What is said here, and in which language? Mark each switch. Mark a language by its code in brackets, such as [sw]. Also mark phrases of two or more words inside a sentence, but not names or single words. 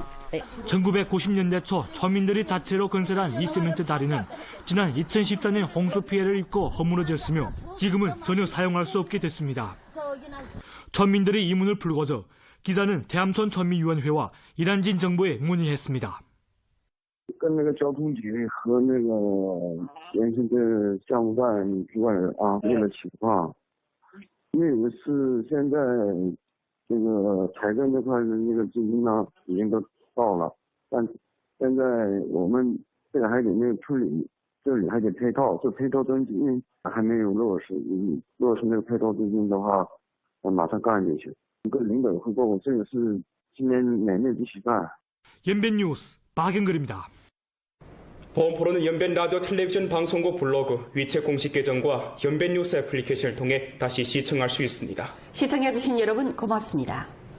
[ko] 1990년대 초 촌민들이 자체로 건설한 이 시멘트 다리는 지난 2014년 홍수 피해를 입고 허물어졌으며 지금은 전혀 사용할 수 없게 됐습니다. 촌민들이 이 문을 풀고서 기자는 태암촌 촌민위원회와 이란진 정부에 문의했습니다. [zh] 跟那个交通局和那个原先的项目办主管问了情况，因为是现在这个财政这块的那个资金呢已经都到了，但现在我们这个还得那个处理，这里还得配套，这配套资金还没有落实，落实那个配套资金的话，马上干就行。跟领导汇报，这个是今年年内必须干。 [ko] 연변뉴스 박영걸입니다. 보험포로는 연변 라디오 텔레비전 방송국 블로그 위챗 공식 계정과 연변 뉴스 애플리케이션을 통해 다시 시청할 수 있습니다. 시청해주신 여러분 고맙습니다.